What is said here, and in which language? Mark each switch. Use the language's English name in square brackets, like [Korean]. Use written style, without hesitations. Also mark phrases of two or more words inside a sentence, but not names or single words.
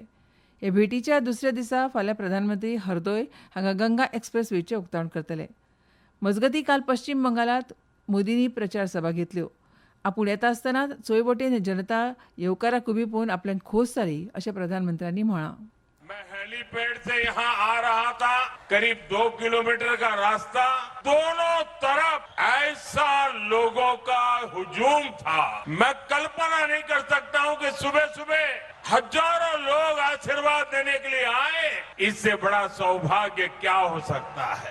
[Konkani] ह्या भेटीच्या दुसऱ्या दिसा फाल्यां प्रधानमंत्री हरदोय हांगा गंगा एक्सप्रेस वेचें उक्तावण करतले. मजगतीं काल पश्चीम बंगालांत मोदींनी प्रचार सभा घेतल्यो. आपूण येता आसतना चोय वटेन जनता येवकाराक उबी पळोवन आपल्यान खोस जाली अशें प्रधानमंत्र्यांनी म्हळां. [Hindi] मैं हेलीपैड से यहाँ आ रहा था, करीब 2 किलोमीटर का रास्ता, दोनों तरफ ऐसा लोगों का हुजूम था, मैं कल्पना नहीं कर सकता हूँ कि सुबह सुबह हजारों लोग आशीर्वाद देने के लिए आए, इससे बड़ा सौभाग्य क्या हो सकता है।